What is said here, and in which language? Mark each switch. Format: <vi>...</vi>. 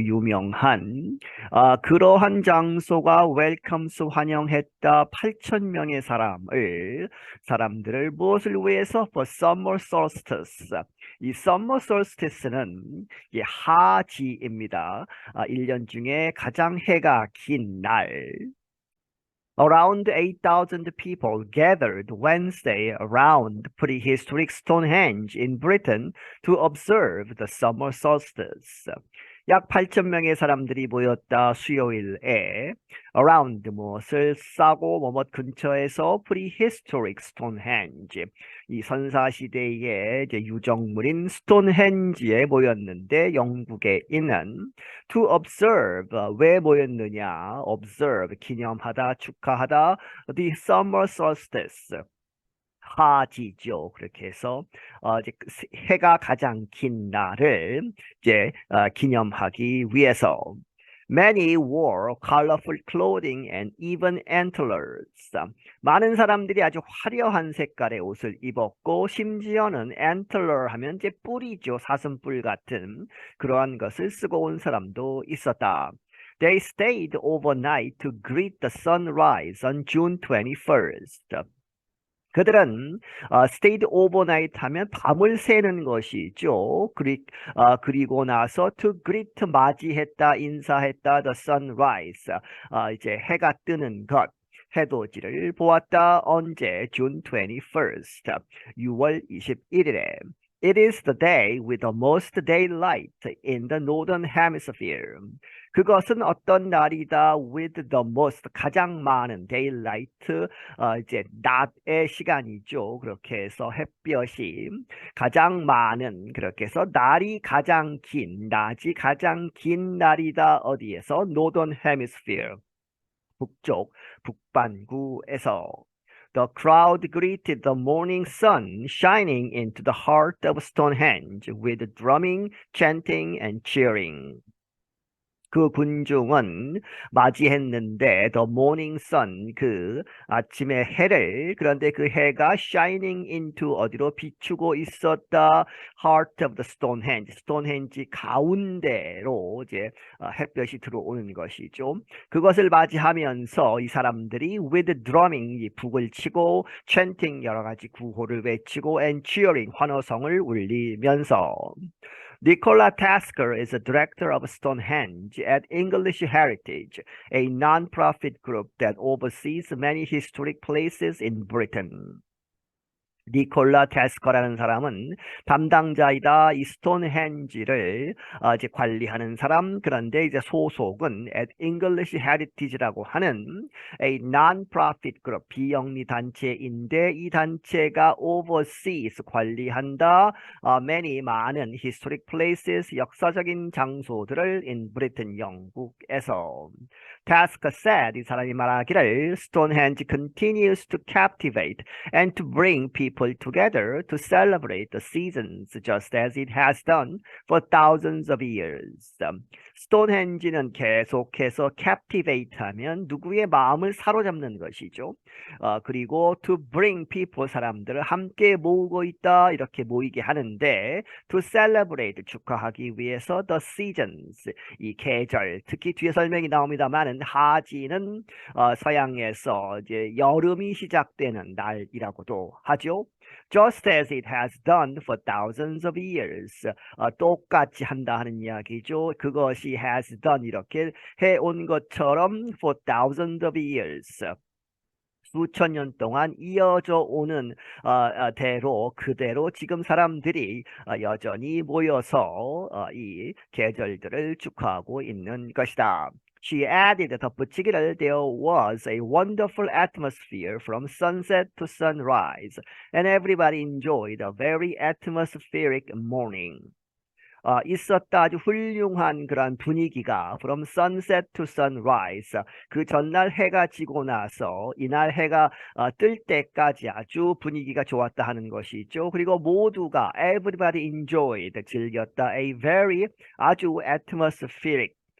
<ko>유명한 그러한 장소가 웰컴스 환영했다. 8천 명의 사람들을 무엇을 위해서?</ko> <en>For summer solstice. 이 summer solstice는</en> <ko>이 하지입니다. 1년 중에 가장 해가 긴 날.</ko> <en>Around 8,000 people gathered Wednesday around prehistoric Stonehenge in Britain to observe the summer solstice.</en> <ko>약 8천 명의 사람들이 모였다 수요일에 around 무엇을 싸고 뭐뭇 근처에서</ko> <en>prehistoric Stonehenge</en> <ko>이 선사시대의 이제 유적물인 스톤헨지에 모였는데 영국에 있는</ko> <en>to observe</en> <ko>왜 모였느냐 observe 기념하다 축하하다</ko> <en>the summer solstice</en> <ko>하지죠. 그렇게 해서 이제 해가 가장 긴 날을 이제 기념하기 위해서</ko> <en>Many wore colorful clothing and even antlers.</en> <ko>많은 사람들이 아주 화려한 색깔의 옷을 입었고 심지어는 antler 하면 이제 뿔이죠. 사슴뿔 같은 그러한 것을 쓰고 온 사람도 있었다.</ko> <en>They stayed overnight to greet the sunrise on June 21st.</en> <ko>그들은</ko> <en>stayed overnight</en> <ko>하면 밤을 새는 것이죠. 그리고 나서</ko> <en>to greet</en> <ko>맞이했다, 인사했다,</ko> <en>the sunrise</en> <ko>이제 해가 뜨는 것. 해돋이를 보았다. 언제?</ko> <en>June 21st.</en> <ko>6월 21일에.</ko> <en>It is the day with the most daylight in the northern hemisphere.</en> <ko>그것은 어떤 날이다?</ko> <en>With the most</en> <ko>가장 많은 daylight 이제 낮의 시간이죠. 그렇게 해서 햇볕이 가장 많은 그렇게 해서 날이 가장 긴 낮이 가장 긴 날이다. 어디에서?</ko> <en>Northern Hemisphere</en> <ko>북쪽 북반구에서</ko> <en>The crowd greeted the morning sun shining into the heart of Stonehenge with drumming, chanting, and cheering.</en> <ko>그 군중은 맞이했는데</ko> <en>the morning sun</en> <ko>그 아침의 해를 그런데 그 해가</ko> <en>shining into</en> <ko>어디로 비추고 있었다</ko> <en>heart of the Stonehenge</en> <ko>스톤헨지 가운데로 이제 햇볕이 들어오는 것이죠. 그것을 맞이하면서 이 사람들이 with drumming 이 북을 치고 chanting 여러 가지 구호를 외치고 and cheering 환호성을 울리면서</ko> <en>Nikola Tasker is a director of Stonehenge at English Heritage, a non-profit group that oversees many historic places in Britain.</en> <ko>니콜라 테스커라는 사람은 담당자이다. 이 스톤헨지를 이제 관리하는 사람. 그런데 이제 소속은 at English Heritage라고 하는</ko> <en>a non-profit group</en> <ko>비영리 단체인데 이 단체가 oversees 관리한다. many 많은</ko> <en>historic places</en> <ko>역사적인 장소들을 in Britain 영국에서.</ko> <en>Tasker said</en> <ko>이 사람이 말하기를</ko> <en>Stonehenge continues to captivate and to bring people together to celebrate the seasons just as it has done for thousands of years.</en> <ko>스톤헨지는 계속해서 captivate 하면 누구의 마음을 사로잡는 것이죠. 그리고</ko> <en>to bring people</en> <ko>사람들을 함께 모으고 있다 이렇게 모이게 하는데</ko> <en>to celebrate</en> <ko>축하하기 위해서</ko> <en>the seasons</en> <ko>이 계절 특히 뒤에 설명이 나옵니다만은 하지는 서양에서 이제 여름이 시작되는 날이라고도 하죠.</ko> <en>Just as it has done for thousands of years.</en> <ko>똑같이 한다 하는 이야기죠. 그것이</ko> <en>has done</en> <ko>이렇게 해온 것처럼</ko> <en>for thousands of years.</en> <ko>수천 년 동안 이어져 오는 대로 그대로 지금 사람들이 여전히 모여서 이 계절들을 축하하고 있는 것이다.</ko> <en>She added</en> <ko>덧붙이기를</ko> <en>there was a wonderful atmosphere from sunset to sunrise and everybody enjoyed a very atmospheric morning.</en> <ko>있었다. 아주 훌륭한 그런 분위기가</ko> <en>from sunset to sunrise.</en> <ko>그 전날 해가 지고 나서 이날 해가 뜰 때까지 아주 분위기가 좋았다 하는 것이죠. 그리고 모두가</ko> <en>everybody enjoyed</en> <ko>즐겼다.</ko> <en>A very</en> <ko>아주 atmospheric</ko>